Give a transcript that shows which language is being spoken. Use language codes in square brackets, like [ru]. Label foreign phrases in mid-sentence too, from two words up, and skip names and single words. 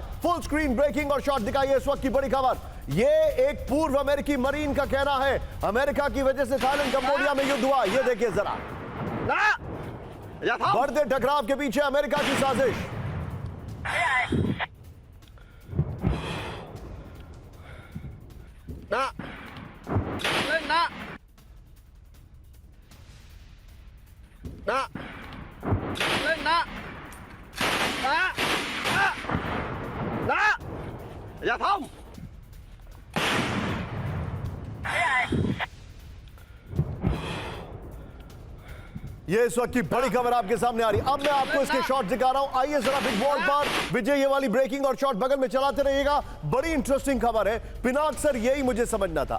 [hi] फुल स्क्रीन ब्रेकिंग और शॉट दिखाइए इस वक्त की बड़ी खबर। ये एक पूर्व अमेरिकी मरीन का कहना है, अमेरिका की वजह से थाईलैंड कंबोडिया में युद्ध हुआ। ये देखिए जरा, बढ़ते टकराव के पीछे अमेरिका की साजिश। ना lên đó đó đó อย่าทำ ये इस वक्त की बड़ी खबर आपके सामने आ रही है। अब मैं आपको इसके शॉट दिखा रहा हूं। आइए जरा बिग बॉल पर विजय, ये वाली ब्रेकिंग और शॉट बगल में चलाते रहिएगा। बड़ी इंटरेस्टिंग खबर है पिनाक सर, यही मुझे समझना था।